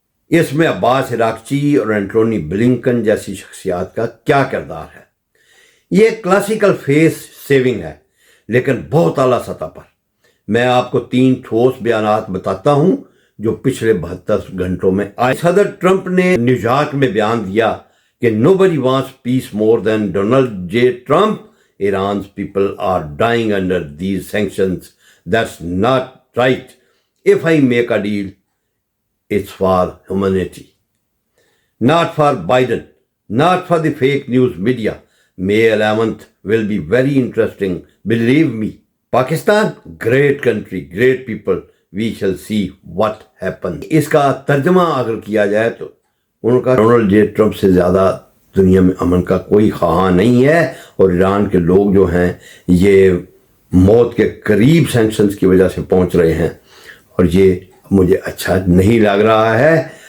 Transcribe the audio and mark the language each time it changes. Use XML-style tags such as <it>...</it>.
<ur>اس میں عباس عراقچی اور Antony Blinken جیسی شخصیات کا کیا کردار ہے؟ یہ کلاسیکل فیس سیونگ ہے، لیکن بہت اعلیٰ سطح پر۔ میں آپ کو 3 ٹھوس بیانات بتاتا ہوں جو پچھلے 72 گھنٹوں میں آئے۔ صدر ٹرمپ نے نیو یارک میں بیان دیا کہ</ur> <en>nobody wants peace more than Donald J. Trump. Iran's people are dying under these sanctions. That's not right. If I make a deal, it's for humanity. Not for Biden, not for the fake news media. May 11th will be very interesting. Believe me. Pakistan, great country, great people. We shall see what happens.</en> <ur>اس کا ترجمہ اگر کیا جائے تو ان کا Donald جے Trump سے زیادہ دنیا میں امن کا کوئی خواہاں نہیں ہے، اور ایران کے لوگ جو ہیں یہ موت کے قریب سینکشنز کی وجہ سے پہنچ رہے ہیں، اور یہ مجھے اچھا نہیں لگ رہا ہے۔</ur>